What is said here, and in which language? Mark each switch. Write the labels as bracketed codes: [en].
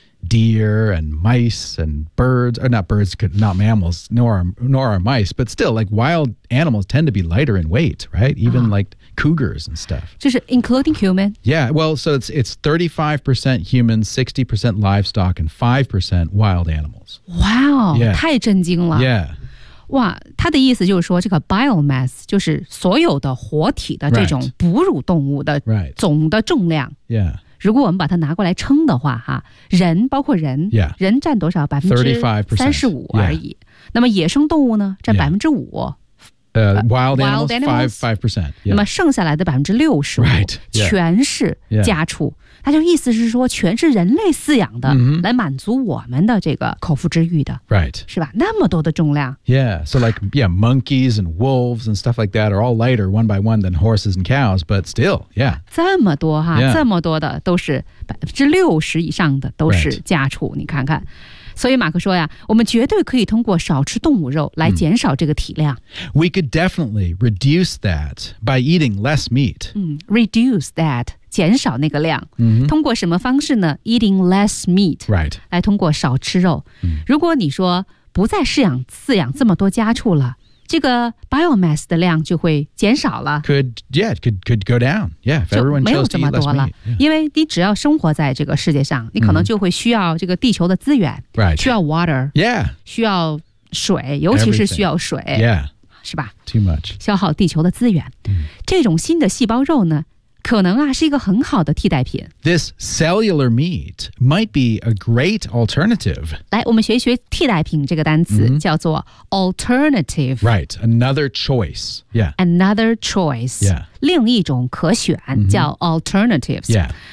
[en] deer and mice and birds, or not birds, not mammals, nor are mice, but still, like, wild animals tend to be lighter in weight, right? Even like cougars and stuff. Just including human? Yeah, well, so it's 35% human, 60% livestock, and 5% wild animals. [zh] Wow, 太震惊了。 [en] Yeah. [zh] 哇，他的意思就是说这个 biomass 就是所有的活体的这种哺乳动物的总的重量。 [en] Right. Yeah. [zh] 如果我们把它拿过来称的话哈，人包括人、 [en] yeah. [zh] 人占多少？35%而已。 [en] Yeah. [zh] 那么野生动物呢占5%。 [en] Wild animals, 5%、yeah. [zh] 那么剩下来的65%、 [en] right. yeah. [zh] 全是家畜。 [en] Yeah. [zh] 他就意思是说全是人类饲养的、 [en] mm-hmm. [zh] 来满足我们的这个口腹之欲的。 [en] Right. [zh] 是吧，那么多的重量。 [en] Yeah, so like, yeah, monkeys and wolves and stuff like that are all lighter one by one than horses and cows, but still, yeah. [zh] 这么多哈、 [en] yeah. [zh] 这么多的都是60%以上的都是家畜、 [en] right. [zh] 你看看。所以马克说呀，我们绝对可以通过少吃动物肉来减少这个体量。 [en] We could definitely reduce that by eating less meat. Reduce that, [zh] 减少那个量。通过什么方式呢？ [en] Eating less meat. Right. [zh] 来通过少吃肉。如果你说不再饲养这么多家畜了，这个 biomass 的量就会减少了。 [en] Could go down. Yeah, if everyone chose to eat less meat. [zh] 就没有这么多了。因为你只要生活在这个世界上，你可能就会需要这个地球的资源。 [en] Right. [zh] 需要 water. [en] Yeah. [zh] 需要水，尤其是需要水。 [en] Yeah. [zh] 是吧？ [en] Too much. [zh] 消耗地球的资源。这种新的细胞肉呢，可能啊，是一个很好的替代品。 [en] This cellular meat might be a great alternative. [zh] 来，我们学一学替代品这个单词、mm-hmm. 叫做 alternative. [en] Right, another choice. Yeah. Another choice. Yeah. [zh] 另一种可选、mm-hmm. 叫 alternatives. [en] Yeah.